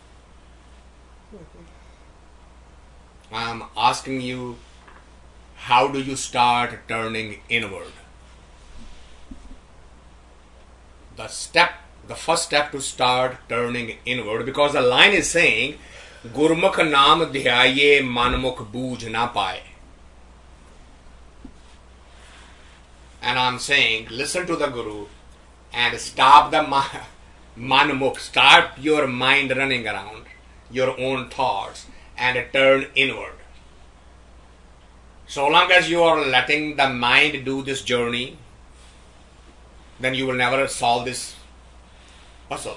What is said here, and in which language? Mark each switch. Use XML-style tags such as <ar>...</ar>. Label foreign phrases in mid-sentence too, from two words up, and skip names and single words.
<en>I'm asking you, how do you start turning inward? The first step to start turning inward, because the line is saying,</en> <pa>ਗੁਰਮੁਖਿ ਨਾਮੁ ਧਿਆਏ ਮਨਮੁਖਿ ਬੂਝ ਨ ਪਾਏ.</pa> <en>And I'm saying, listen to the Guru and stop the manmukh, start your mind running around your own thoughts and turn inward. So long as you are letting the mind do this journey, then you will never solve this puzzle.</en>